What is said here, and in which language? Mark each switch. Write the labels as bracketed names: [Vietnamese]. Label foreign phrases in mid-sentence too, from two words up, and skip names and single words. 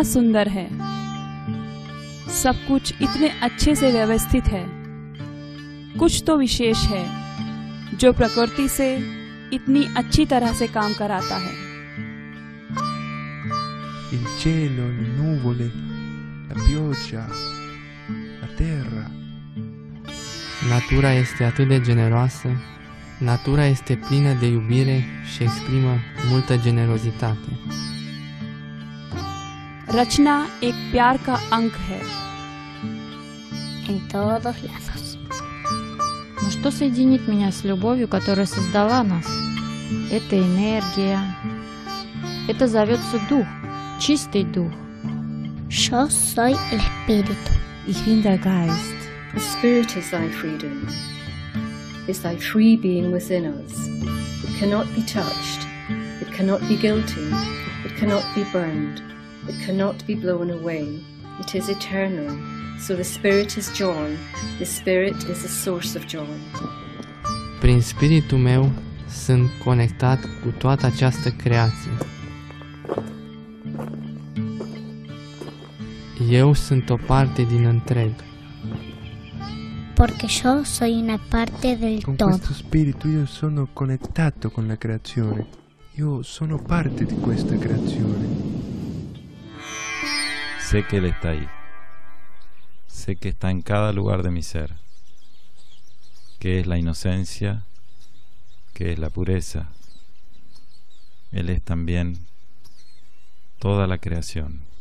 [Hindi] सुंदर है, सब कुछ इतने अच्छे से व्यवस्थित है। कुछ तो विशेष है जो प्रकृति से इतनी अच्छी तरह से काम कराता है। [Italian] Il cielo, le nuvole, la pioggia, la terra. [Romanian] Natura este atât de generoasă, natura este plină de iubire și exprimă multă generozitate. [Hindi] रचना एक प्यार का अंक है। [Spanish] En todos lados. [Russian] Но что соединит меня с любовью, которая создала нас? Это энергия. Это зовется дух, чистый дух. [Spanish] Yo soy el espíritu. [German] Ich bin der Geist. [English] The Spirit is thy freedom, is thy free being within us. It cannot be touched, it cannot be guilty, it cannot be burned, it cannot be blown away. It is eternal. So the Spirit is joy, the Spirit is the source of joy. [Romanian] Prin spiritul meu sunt conectat cu toată această creație. Eu sunt o parte din întreg. [Spanish] Porque yo soy una parte del Con todo. [Italian] questo spirito io sono connettato con la creazione. Io sono parte di questa creazione. [Spanish] Sé que Él está ahí. Sé que está en cada lugar de mi ser. Que es la inocencia, que es la pureza. Él es también toda la creación.